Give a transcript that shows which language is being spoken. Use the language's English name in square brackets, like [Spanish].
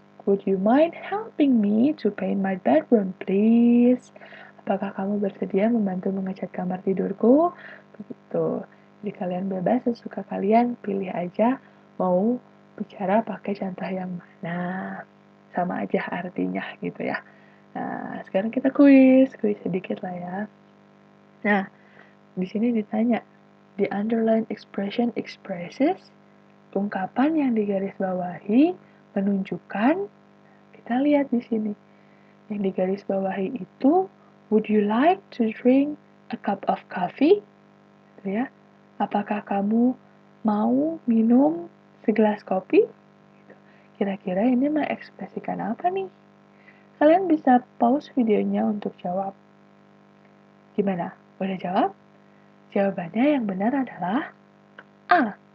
[English] Would you mind helping me to paint my bedroom, please? [Indonesian] Apakah kamu bersedia membantu mengecat kamar tidurku? Begitu. Jadi kalian bebas sesuka kalian, pilih aja mau bicara pakai contoh yang mana. Sama aja artinya gitu ya. Nah, sekarang kita kuis sedikit lah ya. Nah, di sini ditanya, [English] the underline expression expresses, [Indonesian] ungkapan yang digarisbawahi menunjukkan, kita lihat di sini. Yang digarisbawahi itu, [English] would you like to drink a cup of coffee? [Indonesian] Gitu ya. Apakah kamu mau minum segelas kopi? Gitu. Kira-kira ini mengekspresikan apa nih? Kalian bisa pause videonya untuk jawab. Gimana? Udah jawab? Jawabannya yang benar adalah A.